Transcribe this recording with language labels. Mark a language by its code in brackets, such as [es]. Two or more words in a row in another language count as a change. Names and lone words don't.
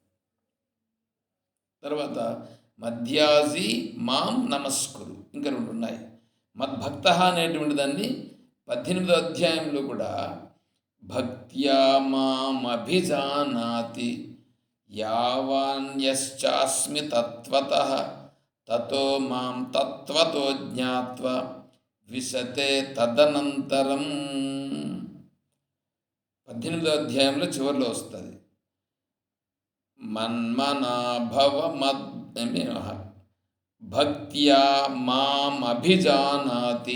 [te] తర్వాత [sa] మధ్యాజీ మాం నమస్కురు, [te] ఇంకా రెండు ఉన్నాయి. [sa] మద్భక్త [te] అనేటువంటి దాన్ని 18వ అధ్యాయంలో కూడా [sa] భక్త్యా మాం అభిజానాతి యావాన్యశ్చాస్మి తత్వతః తతో మాం తత్వతో జ్ఞాత్వా విశతే తదనంతరం. [te] 18వ అధ్యాయంలో చివరిలో వస్తుంది. [sa] మన్మనాభవ భక్త్యా మాం అభిజానాతి.